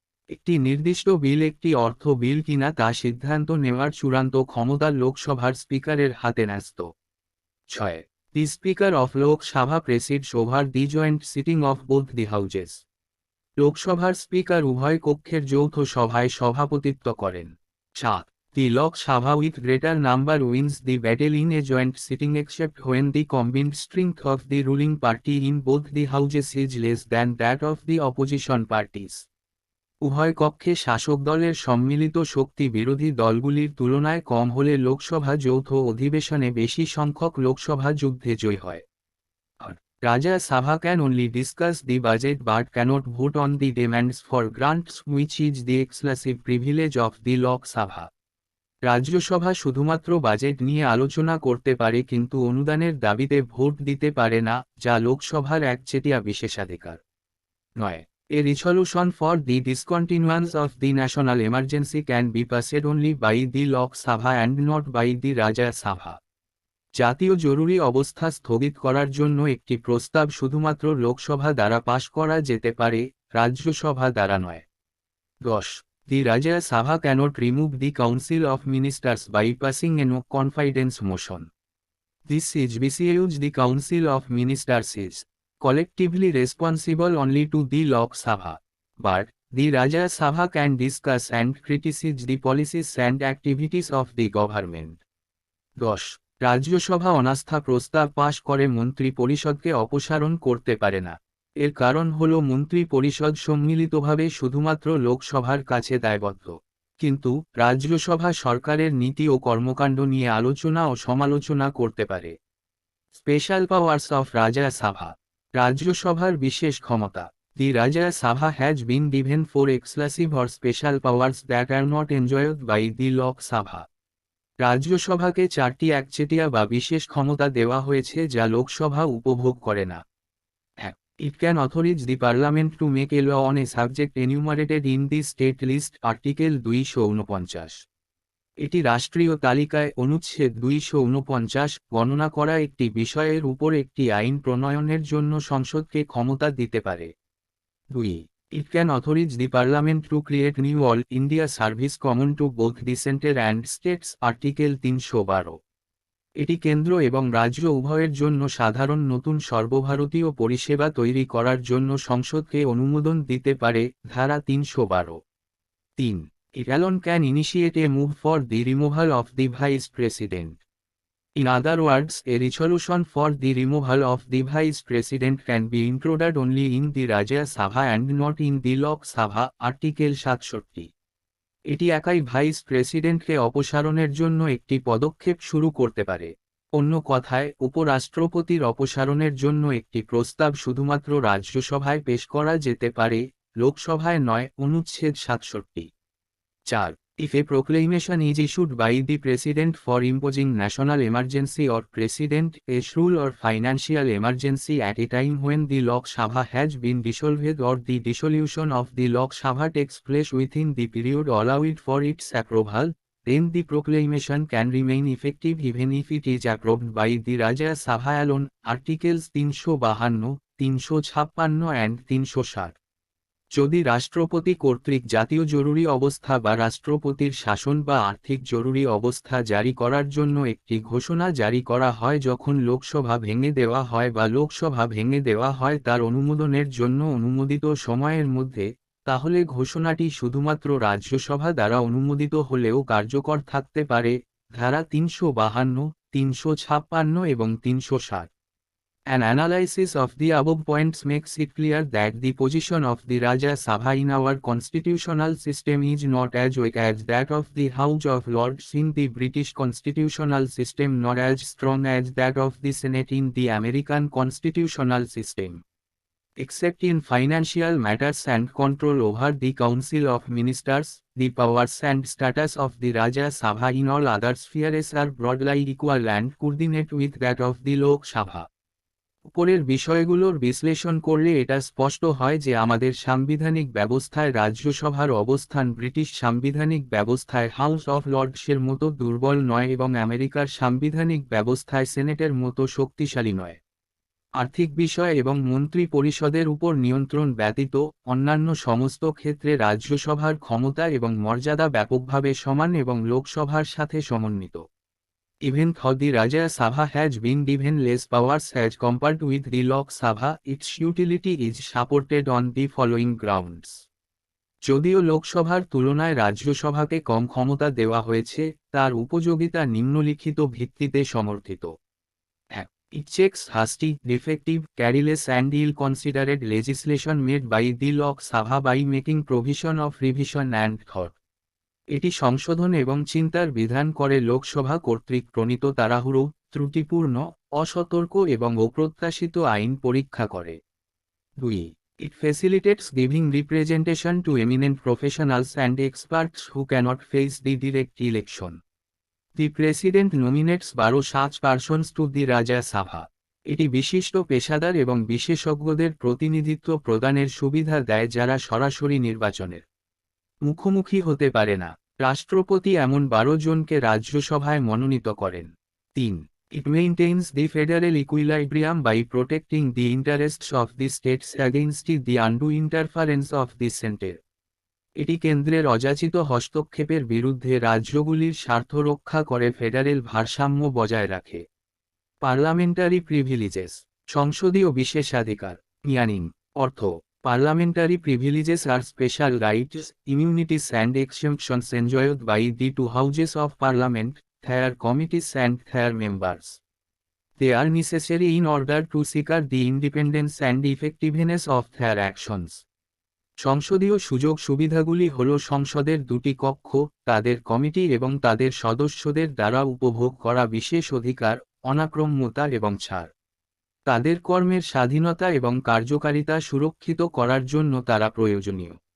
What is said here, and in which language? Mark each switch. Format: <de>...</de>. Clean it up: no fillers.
<bn>একটি নির্দিষ্ট বিল একটি অর্থ বিল কিনা তা সিদ্ধান্ত নেওয়ার চূড়ান্ত ক্ষমতা লোকসভার স্পিকারের হাতে ন্যস্ত।</bn> <en>6. The Speaker of Lok Sabha presides over the joint sitting of both the houses.</en> <bn>লোকসভার স্পিকার উভয় কক্ষের যৌথ সভায় সভাপতিত্ব করেন।</bn> <en>7. The Lok Sabha with greater number wins the battle in a joint sitting except when the combined strength of the ruling party in both the houses is less than that of the opposition parties.</en> <bn>উভয় কক্ষে শাসক দলের সম্মিলিত শক্তি বিরোধী দলগুলির তুলনায় কম হলে লোকসভা যৌথ অধিবেশনে বেশি সংখ্যক লোকসভা যুদ্ধে জয়ী হয়।</bn> <en>Rajya Sabha can only discuss the budget but cannot vote on the demands for grants, which is the exclusive privilege of the Lok Sabha.</en> <bn>Rajya Sabha শুধুমাত্র বাজেট নিয়ে আলোচনা করতে পারে কিন্তু অনুদানের দাবিতে ভোট দিতে পারে না, যা লোকসভার একচেটিয়া বিশেষাধিকার।</bn> <en>9. A resolution for the discontinuance of the national emergency can be passed only by the Lok Sabha and not by the Rajya Sabha.</en> <bn>জাতীয় জরুরি অবস্থা স্থগিত করার জন্য একটি প্রস্তাব শুধুমাত্র লোকসভা দ্বারা পাশ করা যেতে পারে, রাজ্যসভা দ্বারা নয়।</bn> <en>10. The Rajya Sabha cannot remove the Council of Ministers by passing a no confidence motion. This is because the Council of Ministers is collectively responsible only to the Lok Sabha. But, the Rajya Sabha can discuss and criticize the policies and activities of the government.</en> <bn>10. Rajya Sabha অনাস্থা প্রস্তাব পাশ করে মন্ত্রী পরিষদকে অপসারণ করতে পারে না। এর কারণ হল মন্ত্রী পরিষদ সম্মিলিতভাবে শুধুমাত্র লোকসভার কাছে দায়বদ্ধ। কিন্তু রাজ্যসভা সরকারের নীতি ও কর্মকাণ্ড নিয়ে আলোচনা ও সমালোচনা করতে পারে।</bn> <en>Special powers of Rajya Sabha.</en> <bn>রাজ্যসভার বিশেষ ক্ষমতা।</bn> <en>The Rajya Sabha has been given 4 exclusive or special powers that are not enjoyed by the Lok Sabha.</en> <bn>রাজ্যসভাকে 4টি একচেটিয়া বা বিশেষ ক্ষমতা দেওয়া হয়েছে যা লোকসভা উপভোগ করে না।</bn> <en>1. It can authorize the Parliament to make a law on a subject enumerated in the State List, Article 249.</en> <bn>এটি রাষ্ট্রীয় তালিকায় অনুচ্ছেদ 249 গণনা করা একটি বিষয়ের উপর একটি আইন প্রণয়নের জন্য সংসদকে ক্ষমতা দিতে পারে।</bn> <en>2. It can authorize the Parliament to create new All India Service common to both the Centre and States, Article 312.</en> <bn>এটি কেন্দ্র এবং রাজ্য উভয়ের জন্য সাধারণ নতুন সর্বভারতীয় পরিষেবা তৈরি করার জন্য সংসদকে অনুমোদন দিতে পারে, ধারা 312।</bn> <en>3. It alone can initiate a move for the removal of the Vice President. In other words, a resolution for the removal of the Vice President can be introduced only in the Rajya Sabha and not in the Lok Sabha, Article 67.</en> <bn>এটি একাই vice প্রেসিডেন্টকে অপসারণের জন্য একটি পদক্ষেপ শুরু করতে পারে। অন্য কথায়, উপরাষ্ট্রপতির অপসারণের জন্য একটি প্রস্তাব শুধুমাত্র রাজ্যসভায় পেশ করা যেতে পারে, লোকসভায় নয়, অনুচ্ছেদ 67।</bn> <en>4. If a proclamation is issued by the President for imposing national emergency or President a rule or financial emergency at a time when the Lok Sabha has been dissolved or the dissolution of the Lok Sabha takes place within the period allowed for its approval, then the proclamation can remain effective even if it is approved by the Rajya Sabha alone, Articles 352, 356 and 360.</en> <bn>যদি রাষ্ট্রপতি কর্তৃক জাতীয় জরুরি অবস্থা বা রাষ্ট্রপতির শাসন বা আর্থিক জরুরি অবস্থা জারি করার জন্য একটি ঘোষণা জারি করা হয় যখন লোকসভা ভেঙে দেওয়া হয় বা লোকসভা ভেঙে দেওয়া হয় তার অনুমোদনের জন্য অনুমোদিত সময়ের মধ্যে, তাহলে ঘোষণাটি শুধুমাত্র রাজ্যসভা দ্বারা অনুমোদিত হলেও কার্যকর থাকতে পারে। ধারা 352, 356 এবং 360।</bn> <en>An analysis of the above points makes it clear that the position of the Rajya Sabha in our constitutional system is not as weak as that of the House of Lords in the British constitutional system nor as strong as that of the Senate in the American constitutional system. Except in financial matters and control over the Council of Ministers, the powers and status of the Rajya Sabha in all other spheres are broadly equal and coordinate with that of the Lok Sabha.</en> <bn>উপরের বিষয়গুলোর বিশ্লেষণ করলে এটা স্পষ্ট হয় যে আমাদের সাংবিধানিক ব্যবস্থায় রাজ্যসভার অবস্থান ব্রিটিশ সাংবিধানিক ব্যবস্থায় হাউস অফ লর্ডসের মতো দুর্বল নয় এবং আমেরিকার সাংবিধানিক ব্যবস্থায় সেনেটের মতো শক্তিশালী নয়। আর্থিক বিষয় এবং মন্ত্রী পরিষদের উপর নিয়ন্ত্রণ ব্যতীত অন্যান্য সমস্ত ক্ষেত্রে রাজ্যসভার ক্ষমতা এবং মর্যাদা ব্যাপকভাবে সমান এবং লোকসভার সাথে সমন্বিত।</bn> <en>Even though the Rajya Sabha has been given less powers as compared with the Lok Sabha, its utility is supported on the following grounds.</en> <bn>যদিও লোকসভার তুলনায় রাজ্যসভাকে কম ক্ষমতা দেওয়া হয়েছে, তার উপযোগিতা নিম্নলিখিত ভিত্তিতে সমর্থিত।</bn> <en>1. It checks hasty, defective, careless and ill-considered legislation made by the Lok Sabha by making provision of revision and thought.</en> <bn>এটি সংশোধন এবং চিন্তার বিধান করে লোকসভা কর্তৃক প্রণীত তাড়াহুড়ো, ত্রুটিপূর্ণ, অসতর্ক এবং অপ্রত্যাশিত আইন পরীক্ষা করে।</bn> <en>2. It facilitates giving representation to eminent professionals and experts who cannot face the direct election. The President nominates 12 such persons to the Rajya Sabha.</en> <bn>এটি বিশিষ্ট পেশাদার এবং বিশেষজ্ঞদের প্রতিনিধিত্ব প্রদানের সুবিধা দেয় যারা সরাসরি নির্বাচনের মুখোমুখি হতে পারে না। রাষ্ট্রপতি এমন 12 জনকে রাজ্যসভায় মনোনীত করেন।</bn> <en>3. It maintains the federal equilibrium by protecting the interests of the states against the undue interference of the center.</en> <bn>এটি কেন্দ্রের অযাচিত হস্তক্ষেপের বিরুদ্ধে রাজ্যগুলির স্বার্থ রক্ষা করে ফেডারেল ভারসাম্য বজায় রাখে।</bn> <en>parliamentary privileges,</en> <bn>সংসদীয় বিশেষাধিকার, মিয়ানিং, অর্থ।</bn> <en>Parliamentary privileges are special rights, immunities and exemptions enjoyed by the two houses of Parliament, their committees and their members. They are necessary in order to secure the independence and effectiveness of their actions.</en> <bn>সংসদীয় সুযোগ সুবিধাগুলি হল সংসদের দুটি কক্ষ, তাদের committee এবং তাদের সদস্যদের দ্বারা উপভোগ করা বিশেষ অধিকার, অনাক্রম্যতা এবং ছাড়। তাদের কর্মের স্বাধীনতা এবং কার্যকারিতা সুরক্ষিত করার জন্য তারা প্রয়োজনীয়।</bn>